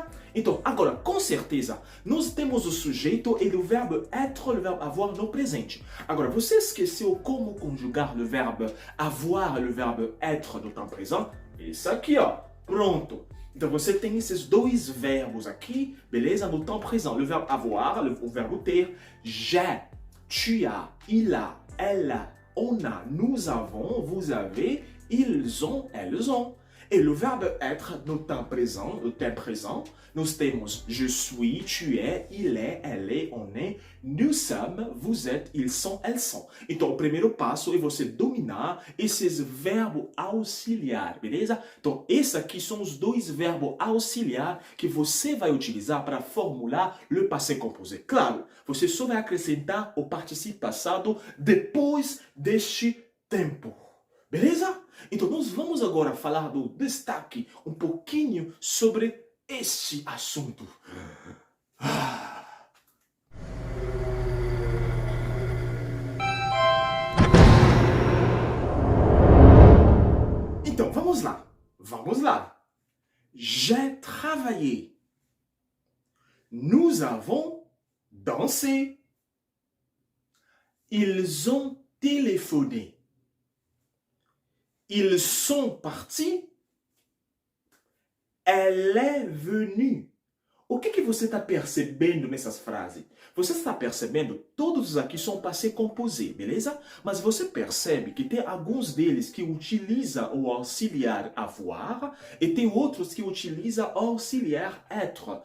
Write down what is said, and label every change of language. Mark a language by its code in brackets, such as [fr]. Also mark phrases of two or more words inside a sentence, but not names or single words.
[pt] Então, agora, com certeza, nós temos o sujeito e o verbo être, o verbo avoir no presente. Agora, você esqueceu como conjugar o verbo avoir e o verbo être no tempo presente? Isso aqui, ó, pronto. Então, você tem esses dois verbos aqui, beleza? No tempo presente, o verbo avoir, o verbo ter, [fr] j'ai, tu as, il a, elle a, on a, nous avons, vous avez, ils ont, elles ont. [pt] E o verbo être no tempo présent, nós temos [fr] je suis, tu es, il est, elle est, on est, nous sommes, vous êtes, ils sont, elles sont. [pt] Então, o primeiro passo é você dominar esses verbos auxiliares, beleza? Então, esses aqui são os dois verbos auxiliares que você vai utilizar para formular o [fr] passé composé. [pt] Claro, você só vai acrescentar o participio passado depois deste tempo. Beleza? Então, nós vamos agora falar do destaque um pouquinho sobre este assunto. Então, vamos lá. Vamos lá. [fr] J'ai travaillé. Nous avons dansé. Ils ont téléphoné. Ils sont partis. Elle est venue. [pt] O que você está percebendo nessas frases? Você está percebendo, todos aqui são [fr] passé composé, [pt] beleza? Mas você percebe que tem alguns deles que utilizam o auxiliar avoir e tem outros que utilizam o auxiliar être.